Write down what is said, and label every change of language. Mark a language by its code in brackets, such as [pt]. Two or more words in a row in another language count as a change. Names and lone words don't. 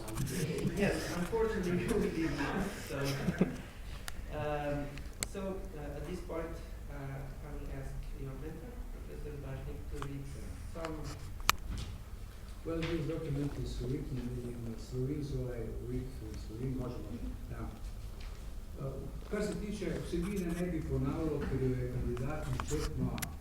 [en] Yes, unfortunately we did not. So at this point, I will ask your mentor, Professor Bashnik, to read some. Well, this document is written in Slovene, so I read Slovene. [sl] Da. Kar se tiče vsebine, ne bi ponavljal, ker jo je kandidat načrtno